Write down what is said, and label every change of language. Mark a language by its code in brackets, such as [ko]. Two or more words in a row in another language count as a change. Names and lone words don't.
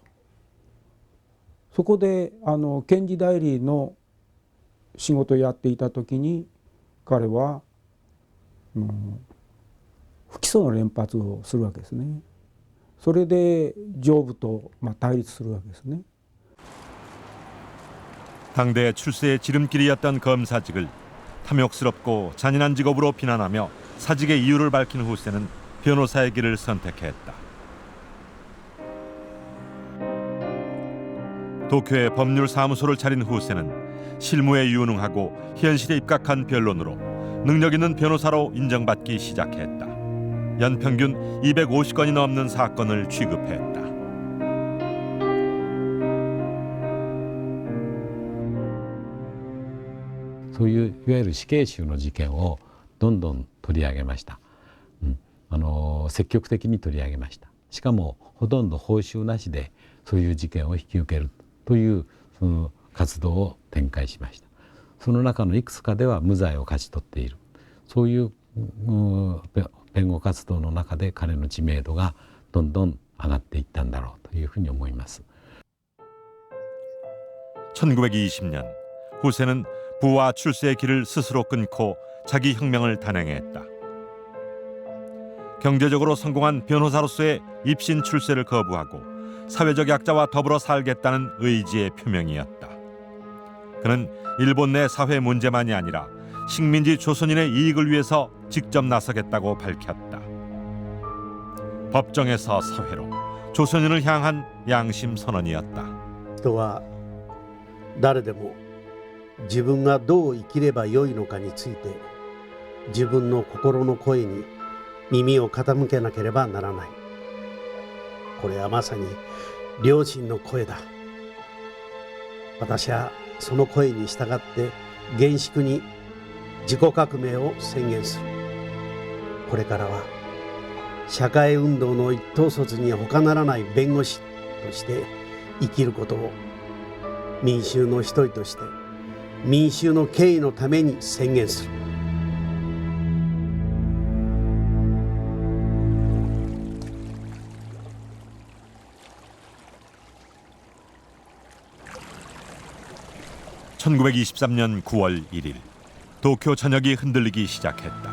[ja] そこで検事代理の仕事をやっていた時に彼は不起訴の連発をするわけですね。それで上部と対立するわけですね。 [ko] 당대 출세의 지름길이었던 검사직을 탐욕스럽고 잔인한 직업으로 비난하며 사직의 이유를 밝힌 후세는 변호사의 길을 선택했다. 도쿄에 법률사무소를 차린 후세는 실무에 유능하고 현실에 입각한 변론으로 능력 있는 변호사로 인정받기 시작했다. 연평균 250건이 넘는 사건을 취급했다. [ja] そういういわゆる死刑囚の事件をどんどん取り上げました。積極的に取り上げました。しかもほとんど報酬なしでそういう事件を引き受けるというその活動を展開しました。その中のいくつかでは無罪を勝ち取っている。そういう弁護活動の中で彼の知名度がどんどん上がっていったんだろうというふうに思います。 [ko] 1920년 후세는 부와 출세의 길을 스스로 끊고 자기 혁명을 단행했다. 경제적으로 성공한 변호사로서의 입신 출세를 거부하고 사회적 약자와 더불어 살겠다는 의지의 표명이었다. 그는 일본 내 사회 문제만이 아니라 식민지 조선인의 이익을 위해서 직접 나서겠다고 밝혔다. 법정에서 사회로 조선인을 향한 양심 선언이었다. [ja] 人は誰でも自分がどう生きればよいのかについて自分の心の声に耳を傾けなければならない。これはまさに良心の声だ。私はその声に従って厳粛に自己革命を宣言する。これからは社会運動の一統率に他ならない弁護士として生きることを民衆の一人として民衆の敬意のために宣言する。 [ko] (1923년 9월 1일) 도쿄 전역이 흔들리기 시작했다.